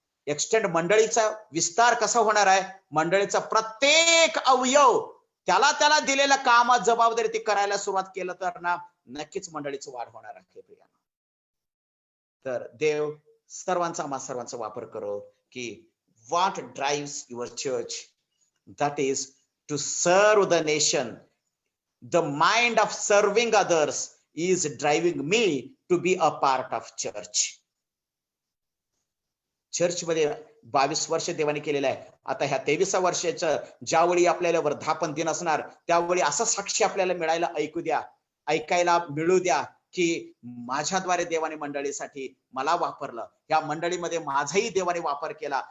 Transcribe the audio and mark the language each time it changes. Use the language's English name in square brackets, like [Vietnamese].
[Marathi] Extend मंडळीचा विस्तार कसा होणार आहे? मंडळीचा प्रत्येक अवयव त्याला दिलेल्या कामात जबाबदारी ती करायला सुरुवात केलं तर ना, नक्कीच मंडळीचं वाढ होणार आहे प्रियांनो. तर देव आम्हा सर्वांचा वापर करो की [English] What drives your church, that is to serve the nation. The mind of serving others is driving me to be a part of church. [Marathi] Church मध्ये 22 वर्ष देवाने केलेलं आहे. आता ह्या 23व्या वर्षाचं ज्यावेळी आपल्याला वर्धापन दिन असणार, त्यावेळी असं साक्षी आपल्याला ऐकायला मिळू द्या की माझ्याद्वारे देवाने मंडळीसाठी मला वापरलं, या मंडळीमध्ये माझाही देवाने वापर केला.